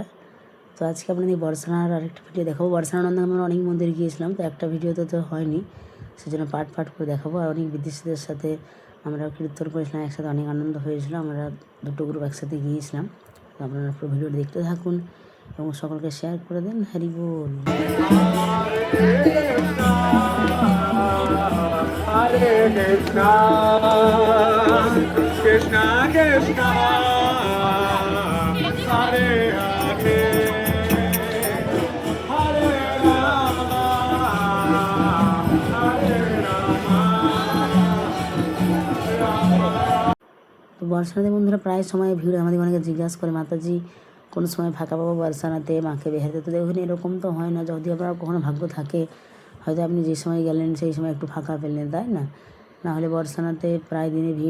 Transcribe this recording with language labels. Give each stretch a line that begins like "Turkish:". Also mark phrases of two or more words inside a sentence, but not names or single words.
Bangla: তো আজকে আপনাদের বর্ষানার আরেকটা ভিডিও দেখাবো। বর্ষানানন্দে আমরা অনেক মন্দির গিয়েছিলাম, তো একটা ভিডিওতে তো হয়নি, সেজন্য পার্ট করে দেখাবো। আর অনেক বিদেশিদের সাথে আমরা কীর্তন করেছিলাম, একসাথে অনেক আনন্দ হয়েছিল। আমরা দুটো গ্রুপ একসাথে গিয়েছিলাম। তো আপনারা পুরো ভিডিওটি দেখতে থাকুন এবং সকলকে শেয়ার করে দেন। হরি বল। Hare Krishna, Krishna Krishna, Hare Hare, Hare Rama, Hare Rama, তো বর্ষানাতে বন্ধুরা প্রায় সময় ভিড়, আমাদের অনেকে জিজ্ঞাসা করে মাতাজি কোন সময় ফাঁকা পাবো বর্ষানাতে, মাকে বেহাতে। তো দেখুন এরকম তো হয় না, যদি আপনার কখনো ভাগ্য থাকে হয়তো আপনি যে সময় গেলেন সেই সময় একটু ফাঁকা পেলেন, তাই না? নাহলে বর্ষানাতে প্রায় দিনে ভিড়।